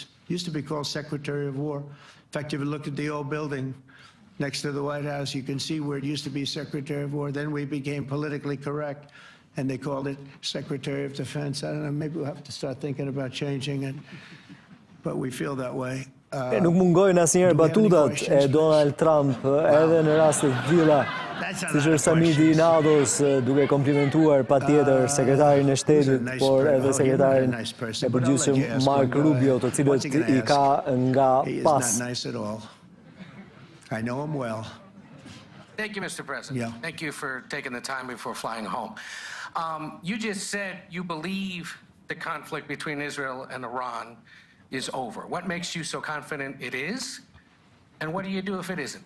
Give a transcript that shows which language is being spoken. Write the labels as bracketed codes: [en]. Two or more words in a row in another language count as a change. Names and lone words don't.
[en] It used to be called Secretary of War. In fact, if you look at the old building next to the White House, you can see where it used to be Secretary of War. Then we became politically correct, and they called it Secretary of Defense. I don't know, maybe we'll have to start thinking about changing it, but we feel that way. [sq] Nuk mungojnë asnjëherë batutat e Donald Trump edhe në raste të tilla Si është samiti i NATO-s duke komplimentuar patjetër sekretarin e shtetit, por edhe sekretarin e përgjithshëm Mark Rubio, të cilët I ka nga pas. [en] I know him well. Thank you, Mr. President. Yeah. Thank you for taking the time before flying home. You just said you believe the conflict between Israel and Iran is over. What makes you so confident it is? And what do you do if it isn't?